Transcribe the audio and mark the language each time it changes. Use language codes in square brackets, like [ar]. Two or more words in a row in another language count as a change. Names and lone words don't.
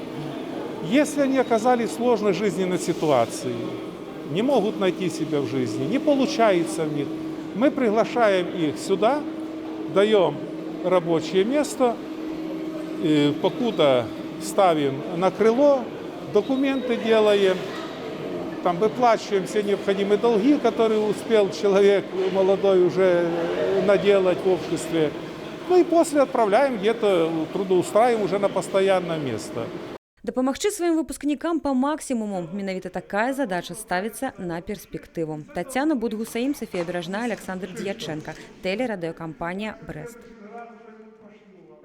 [ru] Если они оказались в сложной жизненной ситуации, не могут найти себя в жизни, не получается в них, мы приглашаем их сюда, даем рабочее место, покуда ставим на крыло, документы делаем, там выплачиваем все необходимые долги, которые успел человек молодой уже наделать в обществе. И после отправляем где-то, трудоустраиваем уже на постоянное место. [be] Дапамагчы сваім выпускнікам па максімуму. Менавіта такая задача ставіцца на перспектыву. Тацяна Будгусаім, Софія Бережная, Александр Дьяченко. [ru] Телерадиокомпания «Брест».